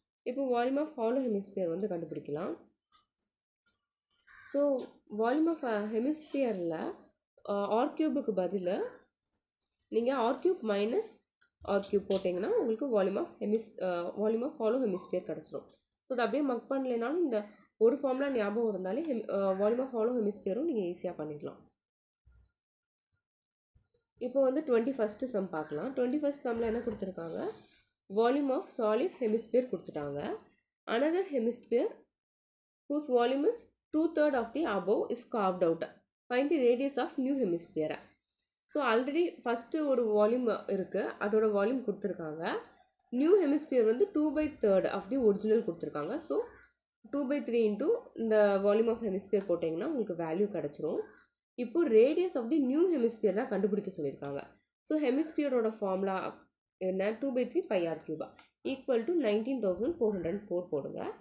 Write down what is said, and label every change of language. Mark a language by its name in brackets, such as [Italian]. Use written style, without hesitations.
[Tamil] இப்போ volume of hollow hemisphere வந்து கண்டுபிடிக்கலாம். ஸோ வால்யூம் ஆஃப் ஹெமிஸ்பியரில் ஆர் கியூபுக்கு பதில் நீங்கள் R cube minus R cube போட்டிங்கன்னா உங்களுக்கு வால்யூம் ஆஃப் ஹாலோ ஹெமிஸ்பியர் கிடச்சிடும். ஸோ அதை அப்படியே மக் பண்ணலைனாலும் இந்த ஒரு ஃபார்முலா ஞாபகம் இருந்தாலே வால்யூம் ஆஃப் ஹாலோ ஹெமிஸ்பியரும் நீங்கள் ஈஸியாக பண்ணிடலாம். இப்போ வந்து 21st சம் பார்க்கலாம். 21st சம்மில் என்ன கொடுத்துருக்காங்க, வால்யூம் ஆஃப் சாலிட் ஹெமிஸ்பியர் கொடுத்துட்டாங்க. [English] Another hemisphere whose volume is 2/3 of the above is carved out. Find the radius of new hemisphere. [Tamil] So already first ஒரு வால்யூம் இருக்குது, அதோட வால்யூம் கொடுத்துருக்காங்க. நியூ ஹெமிஸ்பியர் வந்து 2/3 ஆஃப் தி ஒரிஜினல் கொடுத்துருக்காங்க. So 2/3 into இந்த volume of hemisphere போட்டிங்கன்னா உங்களுக்கு value கிடச்சிரும். இப்போது radius of the new hemisphere தான் கண்டுபிடிக்க சொல்லியிருக்காங்க. ஸோ ஹெமிஸ்பியரோட ஃபார்முலா என்ன, 2/3 by R Cuba equal to 19,404 போடுங்க.